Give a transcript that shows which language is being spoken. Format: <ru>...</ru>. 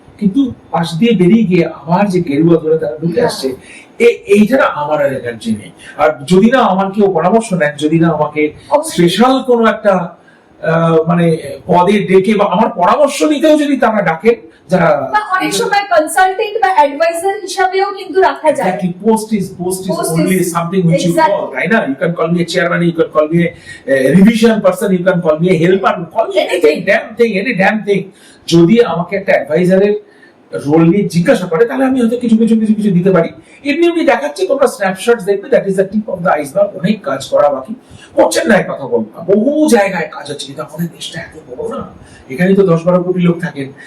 <bn>কিন্তু পাশ দিয়ে বেরিয়ে গিয়ে আবার যে গেরুয়া ধরে তারা ঢুকে আসছে, এইটা না আমার আর এনার্জি নেই। আর যদি না আমার কেউ পরামর্শ নেন, যদি না আমাকে স্পেশাল কোনো একটা মানে পদে ডেকে বা আমার পরামর্শ নিতেও যদি তারা ডাকেন, যারা অনেক সময় কনসালটেন্ট বা অ্যাডভাইজার হিসাবেও কিন্তু রাখা যায়।</bn> <en>Exactly, post is only something which you call, right? You can call me a chairman, you can call me a revision person, you can call me a helper, call me anything, any damn thing.</en> <bn>যদি আমাকে একটা অ্যাডভাইজারের role নিয়ে জিজ্ঞাসা করে, তাহলে আমি হয়তো কিছু দিতে পারি। এমনি দেখাচ্ছি, তোমরা স্ন্যাপশট দেখবে,</bn> <en>That is the tip of the iceberg.</en> <bn>অনেক কাজ করা বাকি, করছেন না, কথা বলবো, বহু জায়গায় কাজ হচ্ছে, কিন্তু আমাদের দেশটা এত বড় না, এখানে তো 10-12 কোটি লোক থাকেন।</bn>